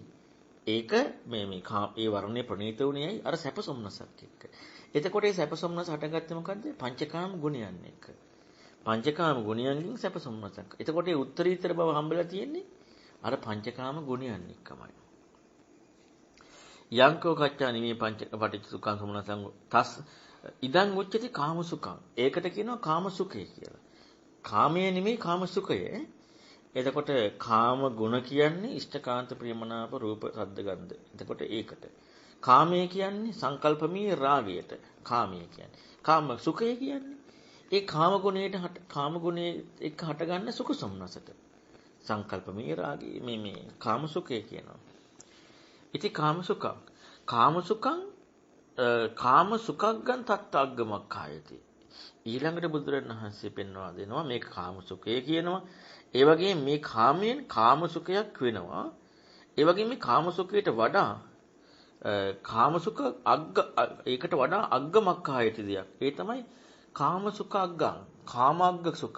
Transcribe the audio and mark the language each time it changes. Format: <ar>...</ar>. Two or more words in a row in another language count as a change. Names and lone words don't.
<si>ඒක ඒ වර්ණයේ ප්‍රණීත වුණේ ඇයි? අර සැප සොම්නසක් එක්ක. එතකොට මේ සැප සොම්නස හටගත්තේ මොකද්ද? පංචකාම ගුණයන් එක්ක. පංචකාම ගුණයන්ගෙන් සැප සොම්නසක්. එතකොට මේ උත්තරීතර බව හම්බෙලා තියෙන්නේ අර පංචකාම ගුණයන් එක්කමයි.</si> <pi>යංකෝ කච්චානි මේ පංච පටිච්ච සුඛං සමුනසං තස් ඉදං උච්චති කාමසුඛං.</pi> <si>ඒකට කියනවා කාමසුඛය කියලා. කාමයේ නෙමෙයි කාමසුඛය. එතකොට කාම ගුණ කියන්නේ ඉෂ්ඨකාන්ත ප්‍රියමනාප රූප සද්ද ගන්ධ. එතකොට ඒකට. කාමය කියන්නේ සංකල්පමී රාගයට. කාමය කියන්නේ. කාම සුඛය කියන්නේ ඒ කාම ගුණයේ එක්ක හටගන්න සුඛ සම්නසට. සංකල්පමී රාගී මේ කාම සුඛය කියනවා.</si> <pi>ඉති කාම සුඛං කාම සුඛග්ගං තත්තග්ගමක් ආයති.</pi> <si>ඊළඟට බුදුරණවහන්සේ පෙන්වා දෙනවා මේක කාම සුඛය කියනවා. ඒ වගේම මේ කාමයෙන් කාම සුඛයක් වෙනවා. ඒ වගේම මේ කාම සුඛයට වඩා කාම සුඛ ඒකට වඩා අග්ගමක් ආයති දෙයක්. ඒ තමයි කාම සුඛ අග්ගං. කාමග්ග සුඛ.</si>